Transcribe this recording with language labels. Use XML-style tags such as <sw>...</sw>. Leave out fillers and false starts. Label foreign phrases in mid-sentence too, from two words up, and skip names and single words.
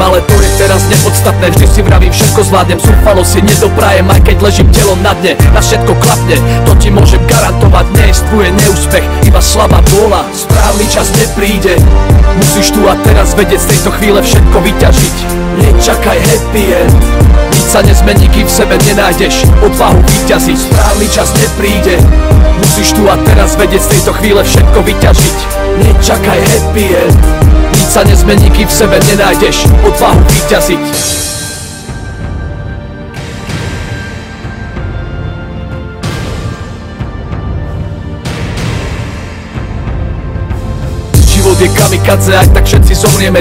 <sk>Ale to je teraz nepodstatné, vždy si vravím, všetko zvládnem. Zúfalo si nedoprajem, aj keď ležím telom na dne. Na všetko klapne, to ti môžem garantovať. Neexistuje neúspech, iba slabá vôľa. Správny čas nepríde, musíš tu a teraz vedieť z tejto chvíle všetko vyťažiť. Nečakaj</sk> <en>happy end,</en> <sk>nič sa nezmení, kým v sebe nenájdeš odvahu vyťaziť. Správny čas nepríde, musíš tu a teraz vedieť z tejto chvíle všetko vyťažiť. Nečakaj</sk> <en>happy end,</en> <sk>nič sa nezmení, kým v sebe nenájdeš odvahu vyťaziť. Život je kamikadze, aj tak všetci zomrieme.</sk>